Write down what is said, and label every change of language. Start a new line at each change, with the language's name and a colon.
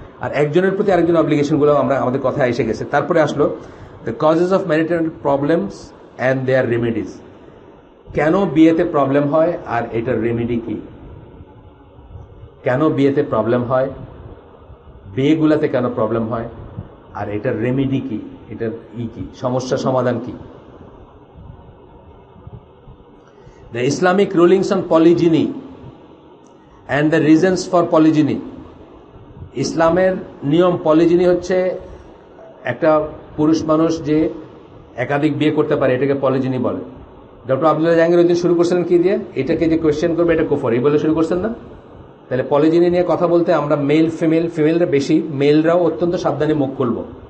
Bangla: আর একজনের প্রতি আরেকজন অব্লিগেশনগুলো আমাদের কথায় এসে গেছে। তারপরে আসলো
English: The causes of marital problems and their remedies.
Bangla: কেন বিয়েতে প্রবলেম হয় আর এটার রেমেডি কি? কেন বিয়েতে প্রবলেম হয়, বিয়েগুলাতে কেন প্রবলেম হয়, আর এটার রেমেডি কি, এটার কি সমস্যা সমাধান কি?
English: The Islamic rulings on polygyny and the reasons for polygyny.
Bangla: ইসলামের নিয়ম, পলিজিনি হচ্ছে একটা পুরুষ মানুষ যে একাধিক বিয়ে করতে পারে, এটাকে পলিজিনি বলে। ডক্টর আব্দুল্লাহ জাহাঙ্গীর ওই দিন শুরু করছিলেন কি দিয়ে? এটাকে যে কোয়েশ্চেন করবে এটা কুফর, এই বলে শুরু করছেন না? তাহলে পলিজিনি নিয়ে কথা বলতে আমরা মেলরা বেশি, মেলরাও অত্যন্ত সাবধানে মুখ খুলবো।